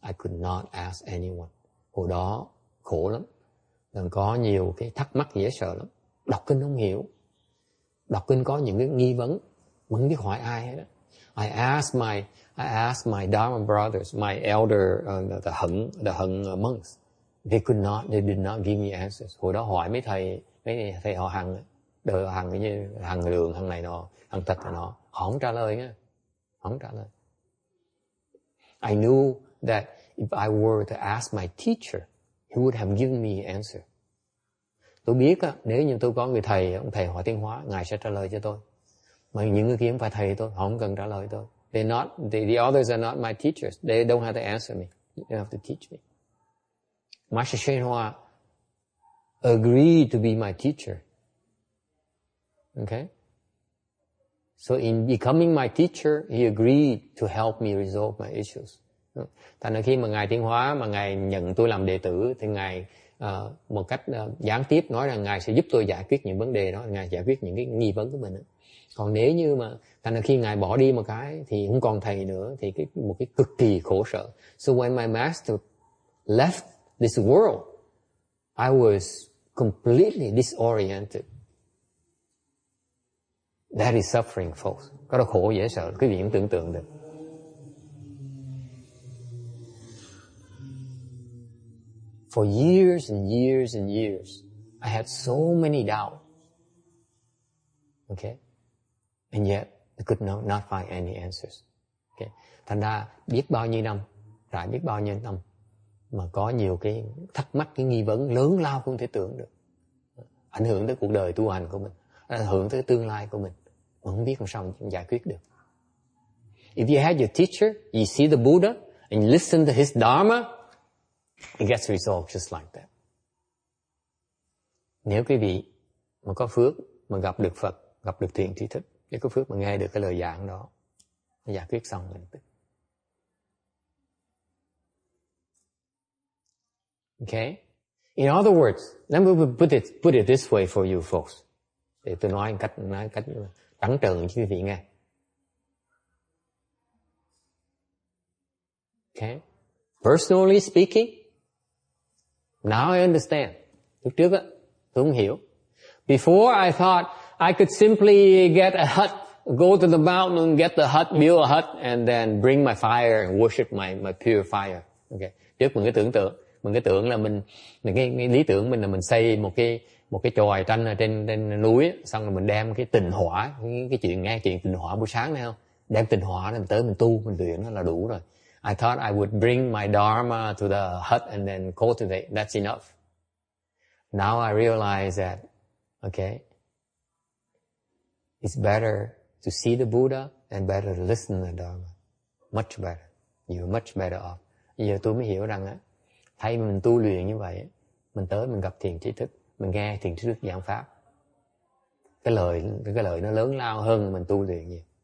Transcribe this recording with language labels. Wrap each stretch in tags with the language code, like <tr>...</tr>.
<en>I could not ask anyone.</en> <vi>Hồi đó khổ lắm. Còn có nhiều cái thắc mắc dễ sợ lắm. Đọc kinh không hiểu. Đọc kinh có những cái nghi vấn mà không biết hỏi ai hết.</vi> <en>I asked my Dharma brothers, my elder, the Hận monks. They did not give me answers.</en> <vi>Hồi đó hỏi mấy thầy họ Hằng, đời họ Hằng như Hằng Đường, Hằng này nọ, Hằng Tật này nọ, họ không trả lời nha, không trả lời.</vi> <en>I knew that if I were to ask my teacher, he would have given me an answer.</en> <vi>Tôi biết á, nếu như tôi có người thầy, ông thầy hỏi Tiến Hóa, Ngài sẽ trả lời cho tôi. Mà những người kia không phải thầy tôi, họ không cần trả lời tôi.</vi> <en>The others are not my teachers. They don't have to answer me. They don't have to teach me. Master Shen Hoa agreed to be my teacher. Okay? So in becoming my teacher, he agreed to help me resolve my issues.</en> <vi>Thành ra khi mà Ngài Tiến Hóa mà Ngài nhận tôi làm đệ tử thì Ngài một cách gián tiếp nói rằng Ngài sẽ giúp tôi giải quyết những vấn đề đó, Ngài giải quyết những cái nghi vấn của mình. Còn nếu như mà thành ra khi Ngài bỏ đi một cái thì không còn thầy nữa thì một cái cực kỳ khổ sở.</vi> <en>So when my master left this world, I was completely disoriented. That is suffering, folks.</en> <vi>Có đó khổ dễ sợ, quý vị cũng tưởng tượng được.</vi> <en>For years and years and years, I had so many doubts. Okay? And yet, I could not find any answers. Okay?</en> <vi>Thành ra, biết bao nhiêu năm, trải biết bao nhiêu năm, mà có nhiều cái thắc mắc, cái nghi vấn lớn lao không thể tưởng được. Ảnh hưởng tới cuộc đời tu hành của mình, ảnh hưởng tới tương lai của mình, mà không biết làm sao mình giải quyết được.</vi> <en>If you had your teacher, you see the Buddha, and you listen to his Dharma, it gets resolved just like that.</en> <vi>Nếu quý vị mà có phước, mà gặp được Phật, gặp được thiện tri thức, nếu có phước mà nghe được cái lời giảng đó, nó giải quyết xong rồi.</vi> <en>Okay? In other words, let me put it this way for you folks.</en> <vi>Để tôi nói cách trắng trợn cho quý vị nghe.</vi> <en>Okay? Personally speaking, now I understand.</en> <vi>Lúc trước á, tôi không hiểu.</vi> <en>Before I thought I could simply get a hut, go to the mountain, get the hut, build a hut, and then bring my fire and worship my pure fire. Okay.</en> <vi>Trước mình cái tưởng là cái lý tưởng mình là mình xây một cái chòi tranh ở trên núi, xong rồi mình đem cái tình hỏa, cái chuyện nghe chuyện tình hỏa buổi sáng này không? Đem tình hỏa này mình tới mình tu, mình luyện nó là đủ rồi.</vi> <en>I thought I would bring my Dharma to the hut and then cultivate. That's enough. Now I realize that, okay, it's better to see the Buddha and better to listen to the Dharma. Much better. You're much better off.</en> <vi>Giờ tôi mới hiểu rằng thay mình tu luyện như vậy, mình tới mình gặp thiền tri thức, mình nghe thiền tri thức giảng pháp. Cái lời nó lớn lao hơn mình tu luyện nhiều.</vi>